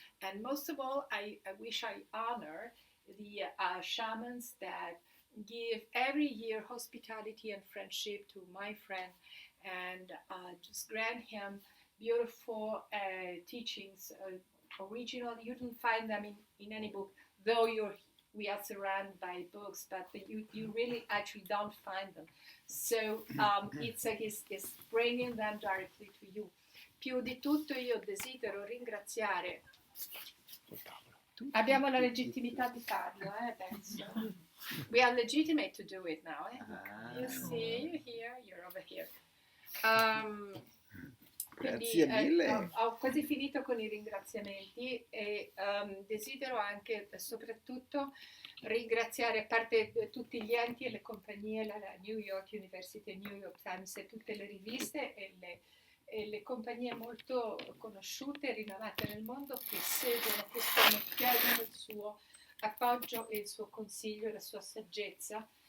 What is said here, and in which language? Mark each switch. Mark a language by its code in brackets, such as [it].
[en] And most of all, I wish I honor the shamans that give every year hospitality and friendship to my friend, and just grant him beautiful teachings, original. You don't find them in any book, though we are surrounded by books, but you really actually don't find them. So Itzhak is bringing them directly to you. [it] Più di tutto io desidero ringraziare. Abbiamo la legittimità di farlo, penso. [en] We are legitimate to do it now. You see, you're here, you're over here. [it] Quindi ho quasi finito con i ringraziamenti e desidero anche soprattutto ringraziare, a parte tutti gli enti e le compagnie, la New York University, New York Times e tutte le riviste e le compagnie molto conosciute e rinomate nel mondo che seguono quest'uomo, chiedono il suo appoggio e il suo consiglio e la sua saggezza.